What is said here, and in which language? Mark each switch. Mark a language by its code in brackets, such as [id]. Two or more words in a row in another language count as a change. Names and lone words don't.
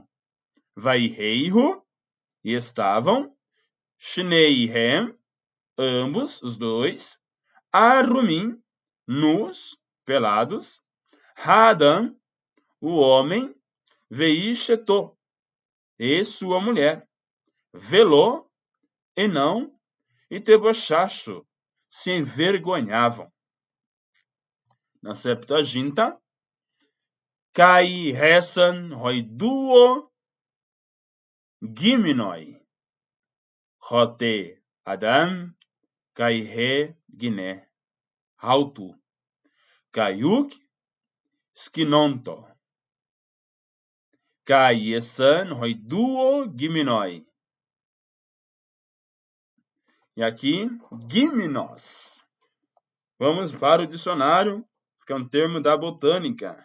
[pt] Vaireihu, e estavam, Shneihem, ambos, os dois, Arumim, nus, pelados, Hadam, o homem, Veisheto, e sua mulher, Velô, e não, Iteboshashu, se envergonhavam. Na Septuaginta, [el] Καὶ ἦσαν οἱ δύο γυμνοί, ὅ τε Ἀδὰμ, καὶ ἡ γυνὴ, αὐτοῦ, καὶ οὐκ ᾐσχύνοντο, καὶ ἦσαν οἱ δύο γυμνοί. [pt] E aqui, Giminos. Vamos para o dicionário, que é um termo da botânica.